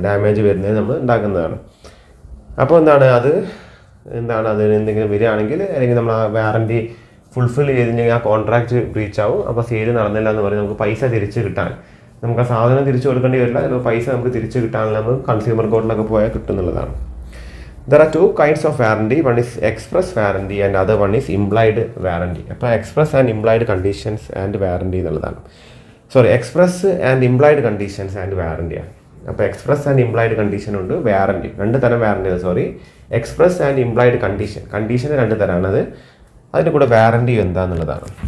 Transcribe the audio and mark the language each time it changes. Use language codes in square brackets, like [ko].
[ml] Damage വരുന്നത് നമ്മൾ ഉണ്ടാക്കുന്നതാണ്. അപ്പോൾ എന്താണ് അതിന് എന്തെങ്കിലും വരികയാണെങ്കിൽ അല്ലെങ്കിൽ നമ്മൾ ആ വാറണ്ടി ഫുൾഫിൽ ചെയ്തിട്ടുണ്ടെങ്കിൽ ആ കോൺട്രാക്റ്റ് ബ്രീച്ച് ആവും. അപ്പോൾ സെയിൽ നടന്നില്ല എന്ന് പറഞ്ഞ് നമുക്ക് പൈസ തിരിച്ച് കിട്ടാൻ നമുക്ക് ആ സാധനം തിരിച്ചു കൊടുക്കേണ്ടി വരില്ല, ചിലപ്പോൾ പൈസ നമുക്ക് തിരിച്ച് കിട്ടാനുള്ള നമുക്ക് കൺസ്യൂമർ കോർട്ടിലൊക്കെ പോയാൽ കിട്ടുന്നുള്ളതാണ്. [en] There are two kinds of warranty. One is express warranty and other one is implied warranty. [ml] അപ്പോൾ express and implied conditions and warranty എന്നുള്ളതാണ്. Express and implied conditions and വാറണ്ടിയാണ്. അപ്പോൾ എക്സ്പ്രസ് ആൻഡ് ഇംപ്ലൈഡ് കണ്ടീഷൻ ഉണ്ട്, warranty രണ്ട് തരം warranty. Express and implied condition രണ്ട് തരമാണത്. അതിൻ്റെ കൂടെ warranty എന്താണെന്നുള്ളതാണ്.